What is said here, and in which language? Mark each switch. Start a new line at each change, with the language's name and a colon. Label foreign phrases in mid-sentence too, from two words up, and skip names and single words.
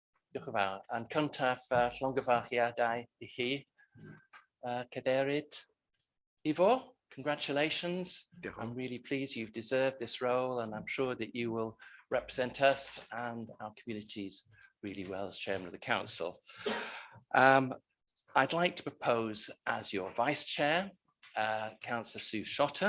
Welsh: Diolch yn fawr. Yn cyntaf, llongyfarchiadau I chi, Cadeirydd Ifo,
English: congratulations. I'm really pleased you've deserved this role, and I'm sure that you will represent us and our communities really well as Chairman of the Council. I'd like to propose as your Vice Chair, Councillor Sue Shotter.